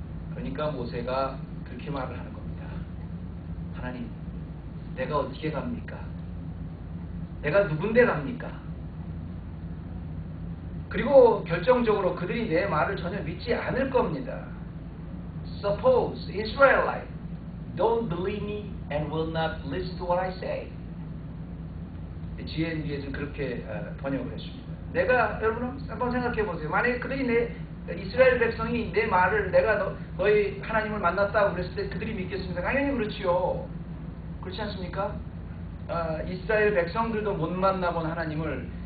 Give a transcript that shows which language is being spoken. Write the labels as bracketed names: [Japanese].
[Korean] 그러니까 모세가 그렇게 말을 하는 겁니다. 하나님, 내가 어떻게 갑니까? 내가 누군데 갑니까? 그리고 결정적으로 그들이 내 말을 전혀 믿지 않을 겁니다. [English] Suppose Israelite don't believe me and will not listen to what I say. [Korean] GNB에서는 그렇게 번역을 했습니다. 내가 여러분 한번 생각해 보세요. 만약에 그들이 이스라엘 백성이 내 말을 내가 너희 하나님을 만났다고 그랬을 때 그들이 믿겠습니까? 당연히 그렇지요. 그렇지 않습니까? 이스라엘 백성들도 못 만나본 하나님을